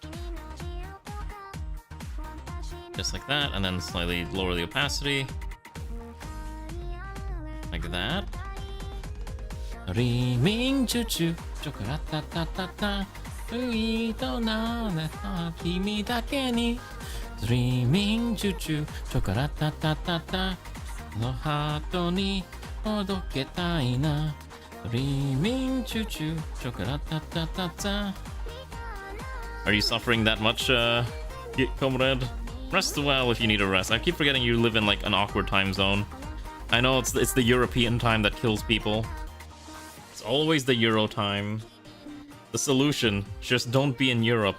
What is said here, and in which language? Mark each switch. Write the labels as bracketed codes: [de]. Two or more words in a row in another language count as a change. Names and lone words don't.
[en] Just like that, and then slightly lower the opacity. Like that. Dreaming choo-choo, chocolate-ta-ta-ta, [ja] uito na neta kimi dake ni. [en] Dreaming choo-choo, [ja] chocolate-ta-ta-ta, no hato ni odoketai na. [en] Dreaming choo-choo, chocolate-ta-ta-ta. Are you suffering that much, comrade? Rest well if you need a rest. I keep forgetting you live in like an awkward time zone. I know it's the European time that kills people. It's always the Euro time. The solution, just don't be in Europe.